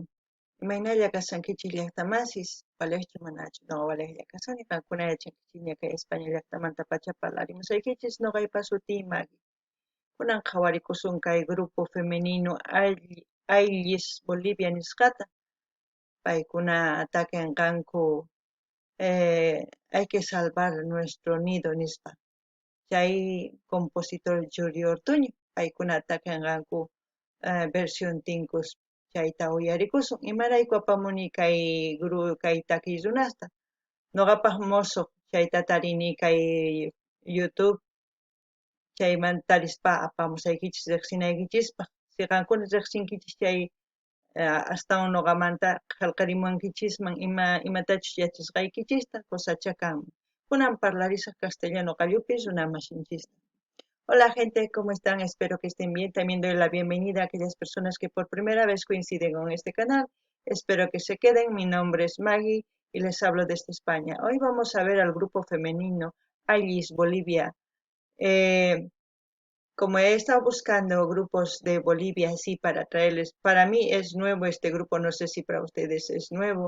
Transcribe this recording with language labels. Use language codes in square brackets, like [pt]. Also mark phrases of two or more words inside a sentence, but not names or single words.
[qu] Imaynalla kasankichik llaqtamasis, Valencia manachu no Valencia kasani qankuna yachankichikña kay España llaqtamanta pacha parlarimusaykichis noqaypa sutii Maggie. Kunan qhawarikusun kay [es] grupo femenino [qu] Ayllis Bolivia nisqata. Paykuna atakanqanku [es] hay que salvar nuestro nido [qu] nispa. Chay compositor Yuri Ortuño paykuna atakanqanku versión tinkus chayta uyarikusun imarayku apamuni kay takiy runasta noqapaq musuq chayta tarini kay YouTube chaymanta tarispa apamusaykichis riqsinaykichispa siqankuna riqsinkichis chay astawan noqamanta qillqarimuwankichisman imatachus yachasqaykichista qusacha kanman kunan parlarisaq castellano qallupi runamashinchista. [es] Hola gente, ¿cómo están? Espero que estén bien. También doy la bienvenida a aquellas personas que por primera vez coinciden con este canal. Espero que se queden. Mi nombre es Maggie y les hablo desde España. Hoy vamos a ver al grupo femenino Ayllis Bolivia. Como he estado buscando grupos de Bolivia así para traerles, para mí es nuevo este grupo, no sé si para ustedes es nuevo.